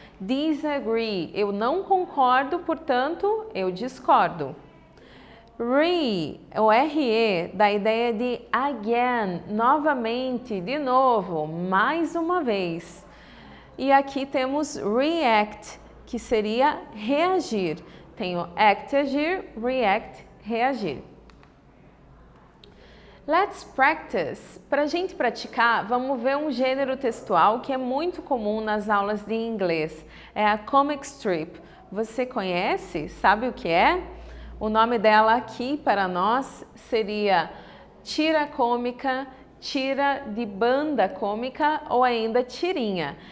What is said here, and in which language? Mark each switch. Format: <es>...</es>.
<pt>Disagree, eu não concordo, portanto, eu discordo. Re, o RE, da ideia de again, novamente, de novo, mais uma vez. E aqui temos react, que seria reagir. Tenho act, agir, react, reagir.</pt> <en>Let's practice.</en> <pt>Para a gente praticar, vamos ver um gênero textual que é muito comum nas aulas de inglês. É a comic strip. Você conhece? Sabe o que é? O nome dela aqui para nós seria tira cômica, tira de banda cômica ou ainda tirinha.</pt>